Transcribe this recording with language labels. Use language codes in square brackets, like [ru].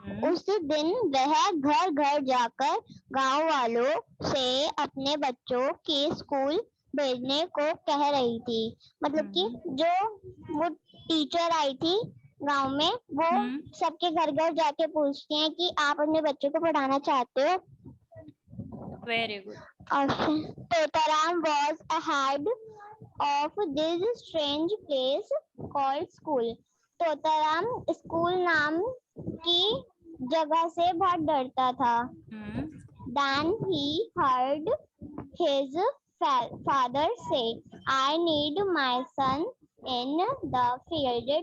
[hi] उस दिन वह घर घर जाकर गांव वालों से अपने बच्चों के स्कूल भेजने को कह रही थी. मतलब कि जो वो टीचर आई थी गांव में, वो सबके घर घर जाके पूछती हैं कि आप अपने बच्चों को पढ़ाना चाहते हो. [en] Very good. Totaram was ahead of this strange place called school. [hi] Totaram school नाम की जगह से बहुत डरता था. [en] Then he heard his father say, I need my son in the field.